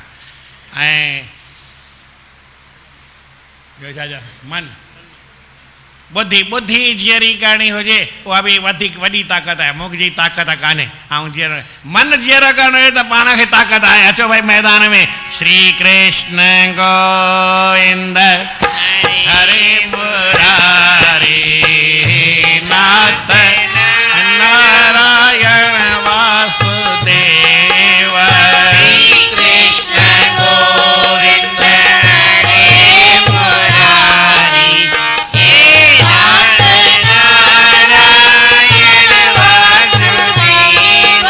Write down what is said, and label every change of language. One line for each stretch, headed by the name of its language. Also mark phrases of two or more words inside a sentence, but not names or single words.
Sindhi: ऐं ॿियो छा मन ॿुधी ॿुधी जीअरी करणी हुजे उहा बि वधीक वॾी ताक़त आहे, मुंहिंजी ताक़त कान्हे। ऐं जीअरो मन जीअरो करणो हुजे त पाण खे ताक़त आहे। अचो भाई मैदान में। श्री कृष्ण गोविंद हरे मुरारी नाथ नारायण वासुदेव। श्री कृष्ण गोविंद हरे मुरारी नाथ नारायण वासुदेव।